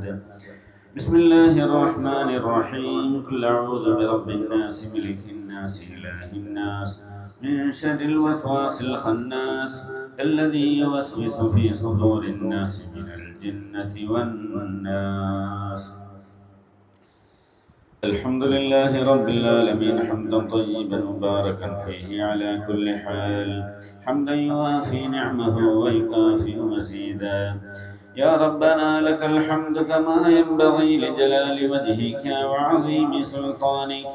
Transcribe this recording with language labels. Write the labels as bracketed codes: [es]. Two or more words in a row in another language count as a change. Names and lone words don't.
[ar] بسم الله الرحمن الرحيم. قل أعوذ برب الناس ملك الناس إله الناس من شر الوسواس الخناس الذي يوسوس في صدور الناس من الجنة والناس. الحمد لله رب العالمين حمدا طيبا مباركا فيه على كل حال، حمدا يوافي نعمه ويكافئ مزيدا. يا ربنا لك الحمد كما ينبغي لجلال وجهك وعظيم سلطانك.